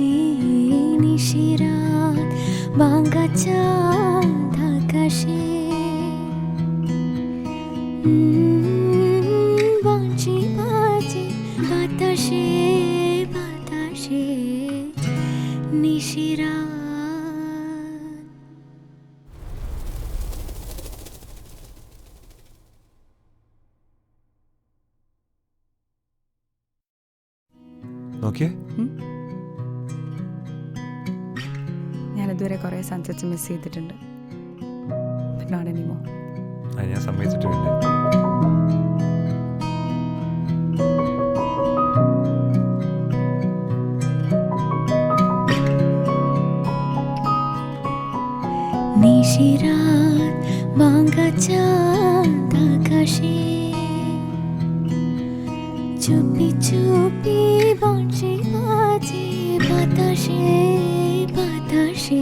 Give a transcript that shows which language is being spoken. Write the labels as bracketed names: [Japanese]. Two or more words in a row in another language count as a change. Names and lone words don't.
[Bangla] নিশিরাত ভাঙা চাঁদ আকাশে, বংশী বাজে বাতাসে বাতাসে। নিশিরাত [Malayalam] ഓക്കെ ഞാനിതുവരെ കുറേ [English] sunsets miss [Malayalam] ചെയ്തിട്ടുണ്ട്. [English] But not anymore. [Malayalam] അത് ഞാൻ സമ്മതിച്ചിട്ടുണ്ട്. [Bangla] নিশিরাত ভাঙা চাঁদ আকাশে, চুপি চুপি বংশী বাজে বাতাসে বাতাসে।